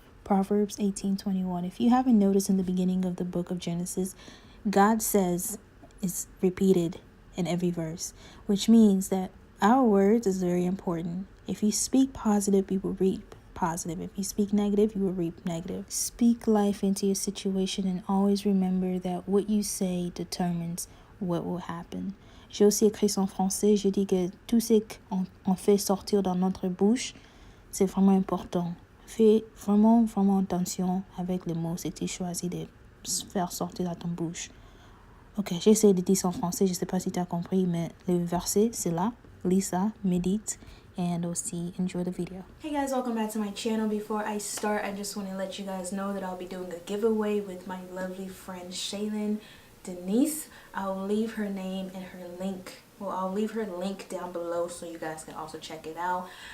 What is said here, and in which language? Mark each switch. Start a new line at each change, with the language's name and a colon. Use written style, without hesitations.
English: Proverbs 18:21. If you haven't noticed, in the beginning of the book of Genesis, God says, it's repeated in every verse, which means that our words is very important. If you speak positive, you will reap positive. If you speak negative, you will reap negative. Speak life into your situation, and always remember that what you say determines what will happen.
French: J'ai aussi écrit ça en français. Je dis que tout ce qu'on fait sortir dans notre bouche, c'est vraiment important. Fais vraiment, vraiment attention avec les mots que tu choisis de faire sortir dans ton bouche. Ok, j'ai essayé de dire ça en français. Je ne sais pas si tu as compris, mais le verset, c'est là. Lis ça, médite, and aussi
English: enjoy the video. Hey guys, welcome back to my channel. Before I start, I just want to let you guys know that I'll be doing a giveaway with my lovely friend Shaylynn Denise. I'll leave her name and her link. Well, I'll leave her link down below so you guys can also check it out.